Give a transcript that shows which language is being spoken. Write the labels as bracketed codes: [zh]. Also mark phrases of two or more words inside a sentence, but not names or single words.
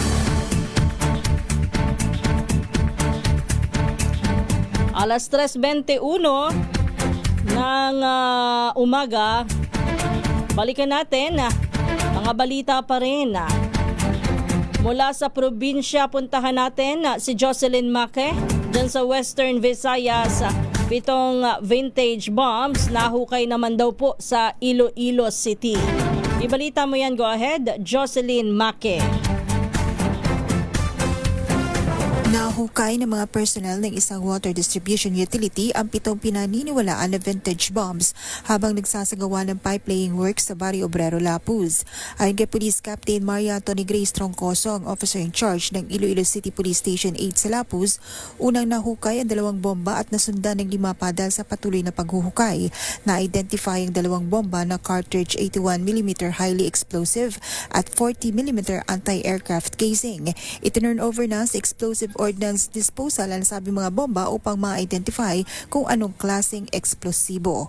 [tl] Alas 3:21 ng umaga, balikan natin mga balita pa rin. Mula sa probinsya, puntahan natin si Jocelyn Maque dyan sa Western Visayas. 7 vintage bombs nahukay naman daw po sa Iloilo City. Ibalita mo yan, [en] go ahead, [tl] Jocelyn Maque. Nahukay ng mga personnel ng isang [en] water distribution utility [tl] ang 7 pinaniniwalaan na [en] vintage bombs [tl] habang nagsasagawa ng [en] pipe-laying works [tl] sa Barrio Obrero, Lapuz. Ayon kay Police Captain Maria Tony Grace Troncoso, ang [en] officer in charge [tl] ng Iloilo City Police Station 8 sa Lapuz, unang nahukay ang 2 bomba at nasundan ng 5 pa dahil sa patuloy na paghuhukay. Na-identify ang 2 bomba na [en] cartridge 81mm highly explosive [tl] at 40mm [en] anti-aircraft casing. [tl] Itinurn over na sa [en] explosive ordnance disposal [tl] ang sabi mga bomba upang ma-identify kung anong klaseng eksplosibo.